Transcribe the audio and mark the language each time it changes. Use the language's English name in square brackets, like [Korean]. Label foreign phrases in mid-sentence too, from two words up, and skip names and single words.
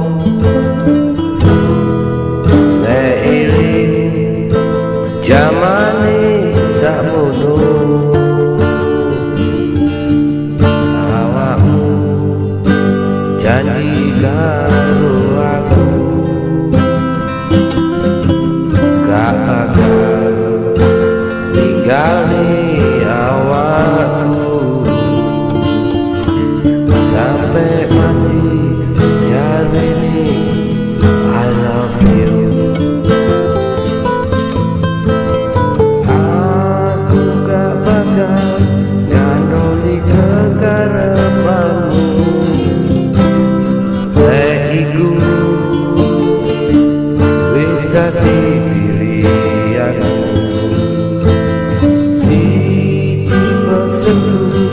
[Javanese] jamane sakmono awakmu janji karo aku gak bakal ninggalne awakku sampai mati jarene [English] I love you. [Javanese] Ngandoli kekarepanmu iku wis dadi pilihanku siji pesenku